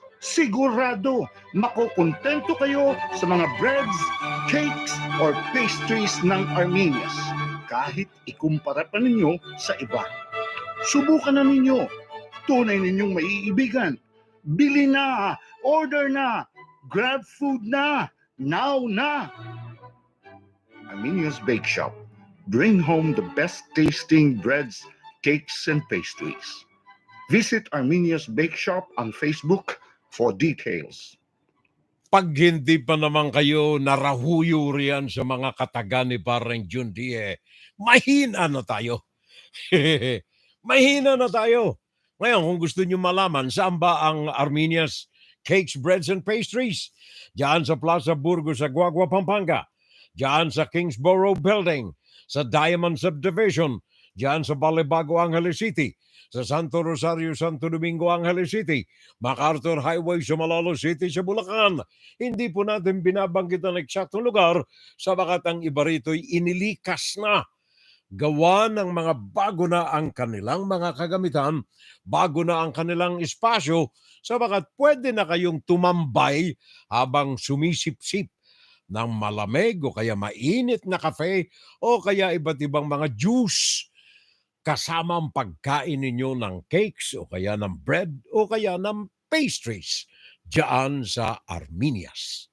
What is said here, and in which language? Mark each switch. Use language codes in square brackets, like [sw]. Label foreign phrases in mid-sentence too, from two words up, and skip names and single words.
[tl] Sigurado, makukontento kayo sa mga [en] breads, cakes, or pastries [tl] ng Armenia's kahit ikumpara pa ninyo sa iba. Subukan na ninyo. Tunay ninyong maiibigan. Bili na, order na, grab food na, now na. Armenia's Bake Shop. [en] Bring home the best tasting breads, cakes, and pastries. Visit Armenia's Bake Shop on Facebook for details. [tl] Pag hindi pa naman kayo narahuyo riyan sa mga kataga ni Parang Jundi, mahina na tayo. Mahina na tayo. Ngayon, kung gusto nyo malaman, saan ba ang Armenia's Cakes, Breads, and Pastries? Diyan sa Plaza Burgos sa Guagua, Pampanga. Diyan sa Kingsborough Building. Sa Diamond Subdivision. Diyan sa Balibago, Angeles City. Sa Santo Rosario, Santo Domingo, Angeles City, MacArthur Highway sa Malalo City sa Bulacan. Hindi po natin binabanggit ang eksaktong lugar sabagat ang iba rito'y inilikas na. Gawa ng mga bago na ang kanilang mga kagamitan, bago na ang kanilang espasyo, sabagat pwede na kayong tumambay habang sumisip-sip ng malamig o kaya mainit na kape o kaya iba't ibang mga juice kasama ang pagkain ninyo ng cakes o kaya ng bread o kaya ng pastries dyan sa Armenia's.